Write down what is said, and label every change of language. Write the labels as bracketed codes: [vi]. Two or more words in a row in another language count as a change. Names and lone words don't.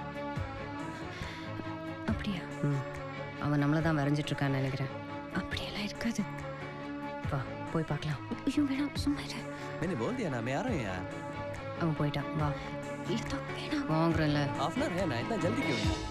[ta] அப்படியா? அவன் நம்மளை தான் வரைஞ்சிட்டு இருக்கான்னு நினைக்கிறேன். அப்படியெல்லாம் இருக்காது. வா போய் பார்க்கலாம். ஐயோ வேணாம், சும்மா இரு. [hi] मैंने बोल दिया ना, मैं आ रहा हूँ यार. [ta] அவன் போயிட்டான். வா. இல்லை வேணாம், வாங்குறேன்ல. [en] half an hour [hi] है ना, इतना जल्दी क्यों?